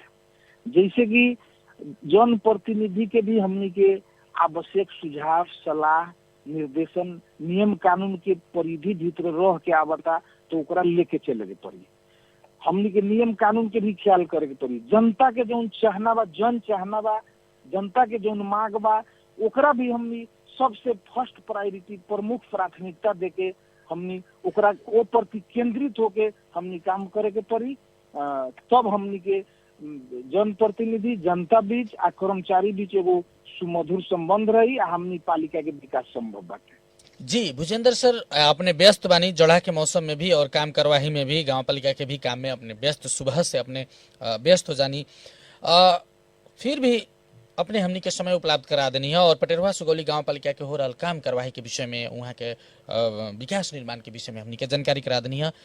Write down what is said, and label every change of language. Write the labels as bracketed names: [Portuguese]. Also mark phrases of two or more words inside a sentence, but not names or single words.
[Bhojpuri] जैसे कि जनप्रतिनिधि के भी हमनी के आवश्यक सुझाव, सलाह, निर्देशन, नियम कानून के परिधि भीतर रह के आवता तो ओकरा लेके चले के पड़ी। हमनी के नियम कानून के भी ख्याल करे के पड़ी। जनता के जौन चाहना बा, जनता के जौन मांग बा, ओकरा भी हमनी सबसे [English] first priority, [Bhojpuri] प्रमुख प्राथमिकता देके हमनी ओकरा ओ प्रति केंद्रित होके हमनी काम करे के पड़ी। तब हमनी के जनप्रतिनिधि, जनता बीच आ कर्मचारी बीच एगो सुमधुर संबंध रही आ हमनी पालिका के विकास संभव बाटे। जी भूजेंद्र सर, अपने व्यस्त बानी जड़ा के मौसम में भी और काम करवाही में भी, गांव पालिका के भी काम में अपने व्यस्त, सुबह से अपने व्यस्त हो जानी, फिर भी अपने हमनी के समय उपलब्ध करा देनी है और पटेरवा सुगौली गांव पालिका के हो रहा काम करवाही के विषय में, वहाँ के विकास निर्माण के विषय में हमनी के जानकारी करा देनी है।